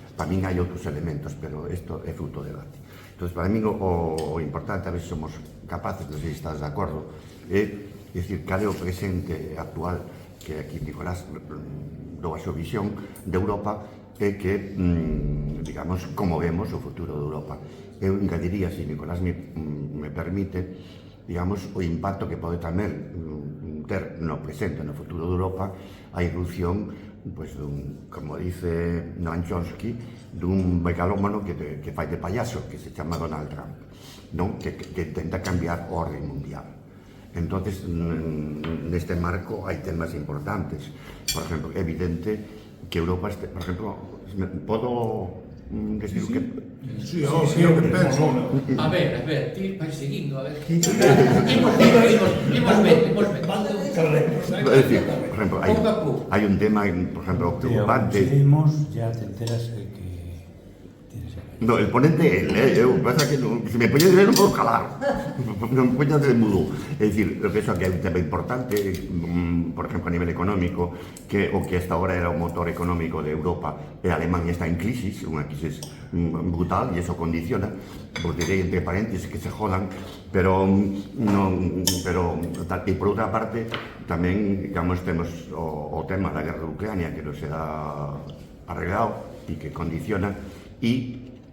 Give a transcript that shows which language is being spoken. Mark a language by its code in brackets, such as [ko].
[gl] Para min hai outros elementos, pero isto é fruto do debate. Entón, para min o importante, a ver se somos capaces, non sei se estás de acordo, é dicir, cal é o presente actual, que aquí Nicolás dou a súa visión de Europa, é que, digamos, como vemos o futuro de Europa. Eu engadiría, se Nicolás me permite, digamos, o impacto que pode tamén ter no presente, no futuro de Europa, a irrupción, pois, como dice Noam Chomsky, dun megalómano que fai de payaso, que se chama Donald Trump, non? Que intenta cambiar o orden mundial. Entonces, neste marco hai temas importantes. Por exemplo, é evidente que Europa, por exemplo, podo decir o que... Sí, obvio que penso. A ver, ti vai seguindo, a ver. Imos ben. É dicir, por exemplo, hai un tema, por exemplo, preocupante. [es] Ya te enteras de que tienes aquí. [gl] No, el ponente é él, eu pasa que se me poñe de ver non podo calar, non me poña de mudo. É dicir, eu penso que hai un tema importante, por exemplo, a nivel económico, que o que hasta ahora era o motor económico de Europa, e Alemania está en crisis, unha crisis brutal, e eso condiciona, vos direi entre paréntesis [es] que se jodan, [gl] pero e por outra parte, tamén, digamos, temos o tema da guerra de Ucrania, que non se dá arreglado e que condiciona, e